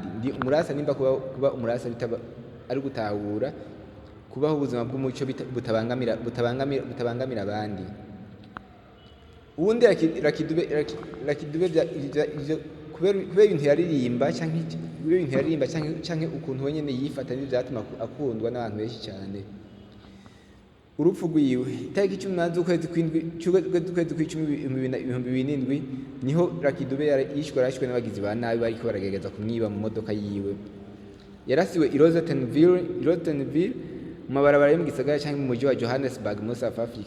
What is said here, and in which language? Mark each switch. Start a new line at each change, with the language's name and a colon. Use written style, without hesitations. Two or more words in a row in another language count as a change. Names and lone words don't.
Rundi: Ndi umurasta nimba kuba umurasta ari gutahura kubaho ubuzima bw'umucyo butabangamira abandi. Ubundi Lucky Dube kubera ibintu yaririmba cyangwa ukuntu wenyine yifata, n'ibyo byatuma akundwa n'abantu benshi cyane. Urupfu rwiwe itariki 18 z'ukwezi kw'icumi 2007 niho Lucky Dube yarashwe n'abagizi ba nabi bariko baragerageza kumwiba mu modoka yiwe. Yarasiwe i Rosettenville mu mabarabara yo mu gisagara cyangwa mu mujyi wa Johannesburg muri South Africa.